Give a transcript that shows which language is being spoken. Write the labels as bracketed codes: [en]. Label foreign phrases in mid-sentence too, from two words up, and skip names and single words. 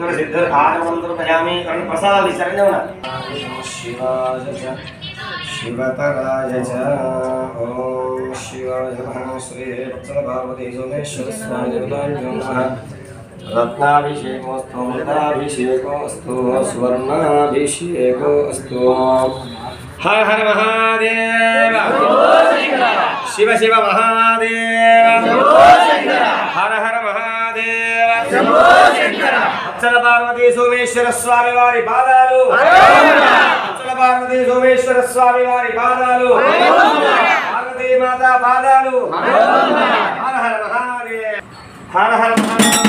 [sa] सिद्ध आचमनमर्पयामि प्रसादि शरणं शिवाय शिवतराय च ओम शिवाय नमः श्री वत्सलपार्वती सोमेश्वर स्वामी नमः रत्नाभिषेकोऽस्तु मृताभिषेकोऽस्तु स्वर्णाभिषेकोऽस्तु हर हर महादेव शिव शिव महादेव हर हर महादेव [te] అచ్చల పార్వతీ సోమేశ్వర స్వామి వారి పాదాలు అచ్చల పార్వతీ సోమేశ్వర స్వామి వారి పాదాలు పార్వతీ మాత పాదాలు హర హర మహాదేవ హర హర